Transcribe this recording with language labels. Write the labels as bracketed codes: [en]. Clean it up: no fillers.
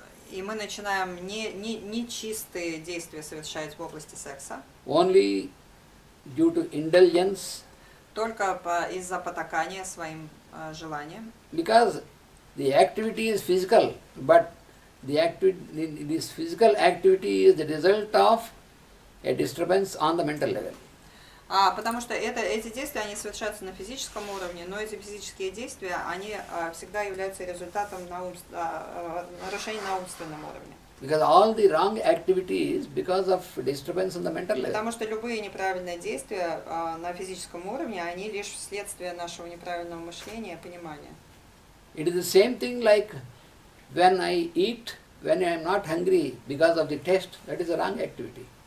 [ru] и мы начинаем нечистые действия совершать в области секса, [en] only due to indulgence, [ru] только из-за потакания своим желаниям, [en] because the activity is physical, but this physical activity is the result of a disturbance on the mental level. [ru] потому что эти действия, они совершаются на физическом уровне, но эти физические действия, они всегда являются результатом нарушений на умственном уровне. [en] Because all the wrong activities because of disturbance on the mental level. [ru] Потому что любые неправильные действия на физическом уровне, они лишь следствие нашего неправильного мышления, понимания. [en] It is the same thing like when I eat, when I am not hungry because of the taste, that is a wrong activity.